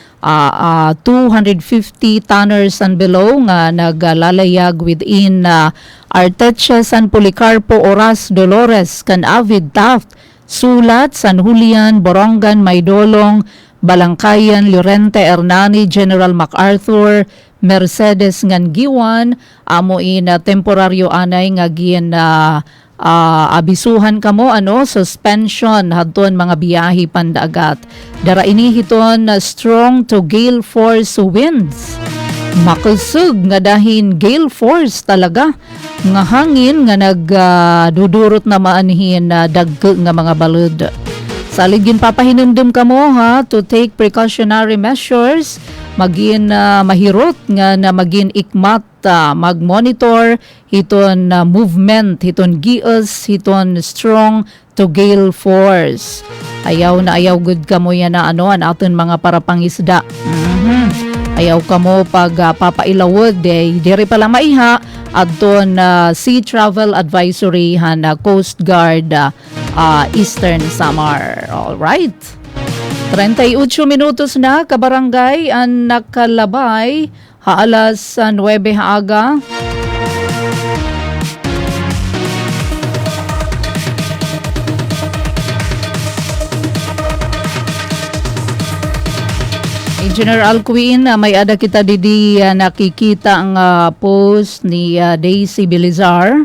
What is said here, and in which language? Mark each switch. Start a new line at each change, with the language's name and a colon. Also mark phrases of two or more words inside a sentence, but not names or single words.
English: 250 tonners and below
Waray: nga naglalayag within Arteche, San Policarpo, Oras, Dolores, Canavid, Taft, Sulat, San Julian, Borongan, Maydolong, Balangkayan, Llorente, Hernani, General MacArthur, Mercedes ngan Giwan, amo temporaryo anay nga gin abisuhan kamo suspension hadton mga biyahe pandagat. Dara ini hiton
English: strong to gale force winds.
Waray: Makusog nga dahin
English: gale force
Waray: talaga nga hangin nga nagdudurot na maanhin dagko nga mga balud. Saligin papahinumdum kamo
English: to take precautionary measures,
Waray: magin mahirot nga na magin ikmat mag-monitor hiton movement, hiton gios, hiton
English: strong to gale force.
Waray: Ayaw good kamo yan na an aton mga parapangisda. Ayaw kamo pag papailawod diri pala maiha adton
English: sea travel advisory
Waray: han Coast Guard Eastern Samar.
English: All right.
Waray: 38 minutos na kabarangay ang nakalabay alas 9 aga. General Queen, may ada kita didi nakikita ang post ni Daisy Belizar.